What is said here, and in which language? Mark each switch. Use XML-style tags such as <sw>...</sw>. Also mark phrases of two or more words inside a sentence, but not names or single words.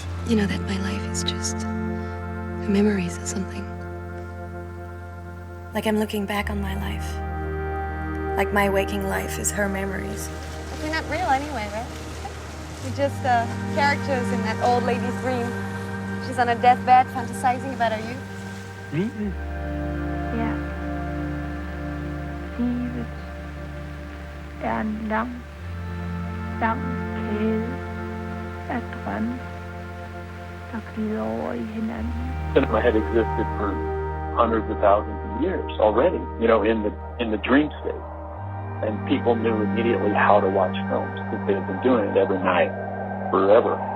<en>You know that my life is just memories or something. Like I'm looking back on my life. Like my waking life is her memories. We're not real anyway, right? We're just characters in that old lady's dream. She's on a deathbed fantasizing about her youth.</en> <da>Livet. Ja. Livet en lang kæde af drømme, der glider over i hinanden.</da> <en>Cinema had existed for hundreds of thousands of years already, you know, in the dream state. And people knew immediately how to watch films because they had been doing it every night forever.</en>